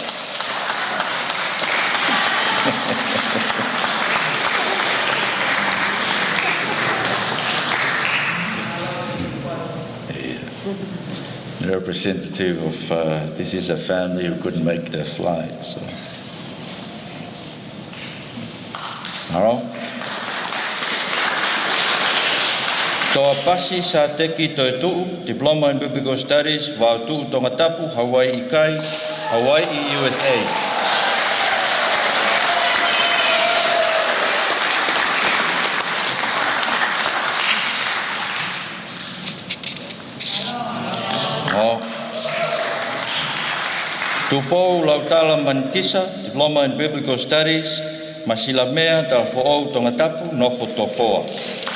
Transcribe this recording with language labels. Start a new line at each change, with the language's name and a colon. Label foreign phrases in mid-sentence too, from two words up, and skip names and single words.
English: The representative of this is a family who couldn't make their flight. So. All right. Toa pasi sa teki toetu'u, Diploma in Biblical Studies, Vautu'u Tongatapu, Hawaii Ikai, Hawaii, USA. Tupo Lautala Mantisa, Diploma in Biblical Studies, Masilamea Talfo'ou Tongatapu, Nofo Tofoa.